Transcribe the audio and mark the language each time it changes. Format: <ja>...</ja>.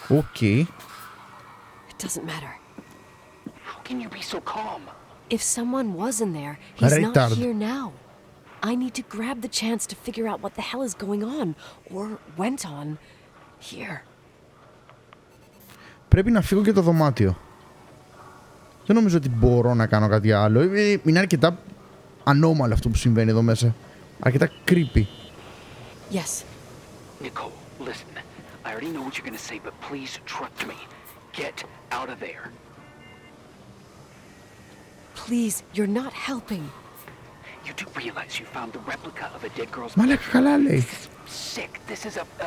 <el>Οκ.</el> <en>It doesn't matter. How can you be so calm? If someone was in there, he's not Retard. here now. I need to grab the chance to figure out what the hell is going on, or went on, here.</en> <el>Πρέπει να φύγω και το δωμάτιο. Δεν νομίζω ότι μπορώ να κάνω κάτι άλλο. Είναι αρκετά ανώμαλο αυτό που συμβαίνει εδώ μέσα. Αρκετά creepy.</el> <en>Yes. Nicole, listen. I already know what you're going to say, but please trust me. Get out of there. Please, you're not helping. You do realize you found the replica of a dead girl's</en> <el>Μαλάκα καλά λέει.</el> <en>sick. This is a</en>